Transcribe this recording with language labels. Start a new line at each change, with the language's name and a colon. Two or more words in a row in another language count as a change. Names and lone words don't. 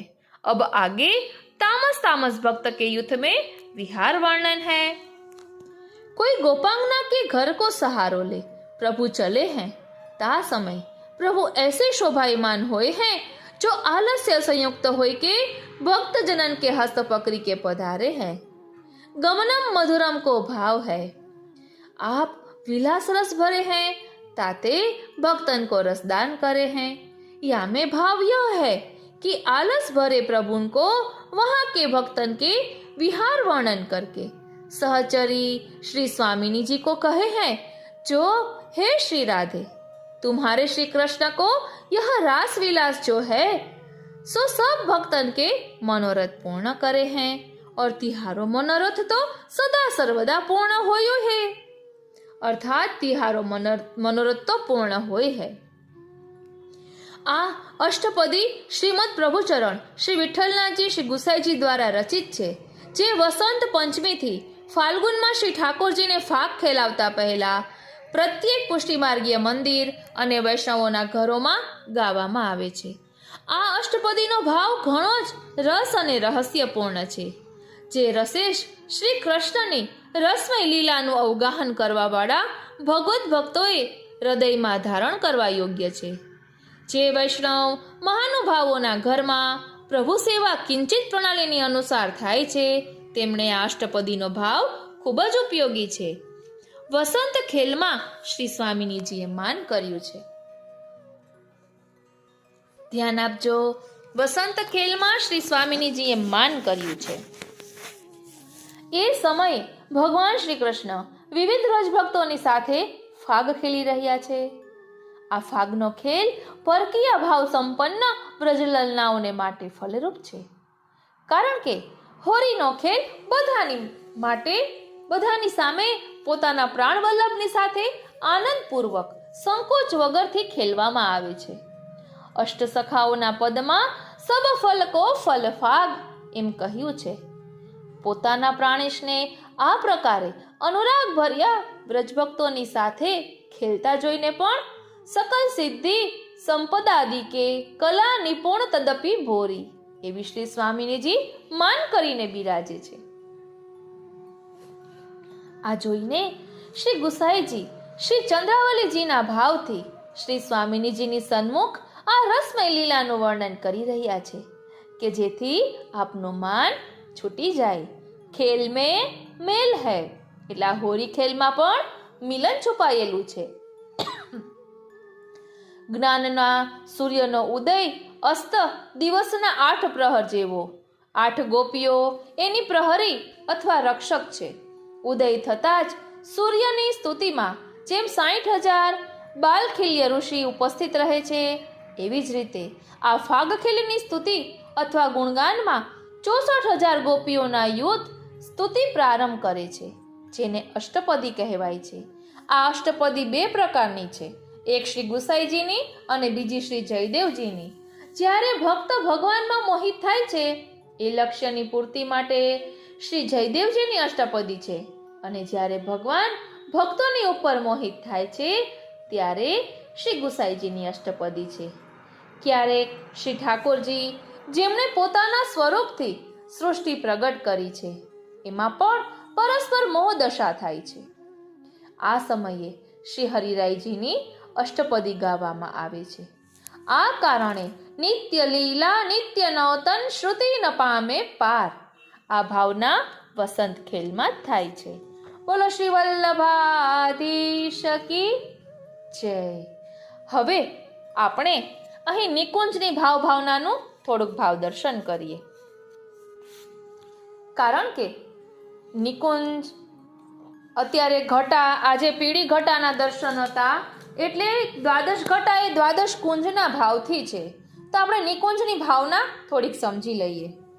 Braj: अब आगे तामस भक्त के युद्ध में विहार वर्णन है। कोई गोपांगना के घर को सहारो ले प्रभु चले हैं, ता समय प्रभु ऐसे शोभायमान होए हैं जो आलस्य संयुक्त होए के भक्त जनन के हस्त पकड़ी के पधारे हैं।
Sanskrit: गमनम मधुरम
Braj: को भाव है। आप विलास रस भरे हैं, ताते भक्तन को रसदान करे हैं। या में भाव यह है कि आलस भरे प्रभु को वहां के भक्तन के विहार वर्णन करके सहचरी श्री स्वामिनी जी को कहे हैं, जो हे श्री राधे, तुम्हारे श्री कृष्ण को यह रास विलास जो है सो सब भक्तन के मनोरथ पूर्ण करे हैं और तिहारो मनोरथ तो सदा सर्वदा पूर्ण होयो है। अर्थात तिहारो मनोरथ तो पूर्ण होय है।
Gujarati: આ અષ્ટપદી શ્રીમદ પ્રભુચરણ શ્રી વિઠ્ઠલનાથજી શ્રી ગુસાંઈજી દ્વારા રચિત છે, જે વસંત પંચમીથી ફાગણમાં શ્રી ઠાકોરજીને ફાગ ખેલાવતા પહેલા પ્રત્યેક પુષ્ટિમાર્ગીય મંદિર અને વૈષ્ણવોના ઘરોમાં ગાવામાં આવે છે। આ અષ્ટપદીનો ભાવ ઘણો જ રસ અને રહસ્યપૂર્ણ છે, જે રસેશ શ્રી કૃષ્ણની રસમય લીલાનું અવગાહન કરવાવાળા ભગવત ભક્તોએ હૃદયમાં ધારણ કરવા યોગ્ય છે। જે વૈષ્ણવ મહાનુભાવોના ઘરમાં પ્રભુ સેવા કિંચિત પ્રણાલીની અનુસાર થાય છે તેમણે આ અષ્ટપદીનો ભાવ ખૂબ જ ઉપયોગી છે। વસંત ખેલમાં શ્રી સ્વામિનીજીએ માન કર્યું છે। ધ્યાન આપજો, વસંત ખેલમાં શ્રી સ્વામિનીજીએ માન કર્યું છે। એ સમયે ભગવાન શ્રી કૃષ્ણ વિવિધ વ્રજભક્તોની સાથે ફાગ ખેલી રહ્યા છે। આ ફાગનો ખેલ પરકીય ભાવ સંપન્ન વ્રજલલનાઓને માટે ફળરૂપ છે, કારણ કે હોરીનો ખેલ બધાની સામે પોતાના પ્રાણવલ્લભની સાથે આનંદપૂર્વક સંકોચ વગરથી ખેલવામાં આવે છે। અષ્ટસખાઓના પદમાં
Braj: सब फल को फल फाग
Gujarati: એમ કહ્યું છે। પોતાના પ્રાણેશને આ પ્રકારે અનુરાગ ભર્યા વ્રજભક્તોની સાથે ખેલતા જોઈને પણ
Braj: सकल सिद्धि संपदादि के कला निपुण तदपि भोरी
Gujarati: એવી શ્રી સ્વામિનીજી માન કરીને બિરાજે છે। આ જોઈને શ્રી ગુસાંઈજી શ્રી ચંદ્રાવલીજીના ભાવથી શ્રી સ્વામિનીજીની સન્મુખ આ રસમય લીલાનું વર્ણન કરી રહ્યા છે કે જેથી આપનું માન છૂટી જાય।
Hindi: खेल में मेल है
Gujarati: એટલે હોરી ખેલમાં પણ મિલન છુપાયેલું છે। જ્ઞાનના સૂર્યનો ઉદય અસ્ત દિવસના 8 પ્રહર જેવો। 8 ગોપીઓ એની પ્રહરી અથવા રક્ષક છે। ઉદય થતા જ સૂર્યની સ્તુતિમાં જેમ 60,000 બાલખિલ્ય ઋષિ ઉપસ્થિત રહે છે એવી જ રીતે આ ફાગખેલની સ્તુતિ અથવા ગુણગાનમાં 64,000 ગોપીઓના યૂથ સ્તુતિ પ્રારંભ કરે છે, જેને અષ્ટપદી કહેવાય છે। આ અષ્ટપદી 2 પ્રકારની છે, એક શ્રી ગુસાંઈજીની અને બીજી શ્રી જયદેવજીની। જ્યારે ભક્ત ભગવાનમાં મોહિત થાય છે એ લક્ષ્યની પૂર્તિ માટે શ્રી જયદેવજીની અષ્ટપદી છે, અને જ્યારે ભગવાન ભક્તોની ઉપર મોહિત થાય છે ત્યારે શ્રી ગુસાંઈજીની અષ્ટપદી છે। ક્યારેક શ્રી ઠાકોરજી જેમણે પોતાના સ્વરૂપથી સૃષ્ટિ પ્રગટ કરી છે એમાં પણ પરસ્પર મોહ દશા થાય છે। આ સમયે શ્રી હરિરાયજીની અષ્ટપદી ગાવામાં આવે છે। આ કારણે નિત્ય લીલા નિત્ય નૌતન શ્રુતિ ન પામે પાર આ ભાવના વસંત ખેલમાં થાય છે।
Hindi: बोलो श्री वल्लभाधीश की जय।
Gujarati: હવે આપણે અહીં નિકુંજની ભાવનાનું થોડુંક ભાવ દર્શન કરીએ, કારણ કે નિકુંજ અત્યારે ઘટા આજે પીળી ઘટાના દર્શન હતા એટલે દ્વાદશ ઘટા એ દ્વાદશ કુંજના ભાવથી છે, તો આપણે નિકુંજની ભાવના થોડીક સમજી લઈએ।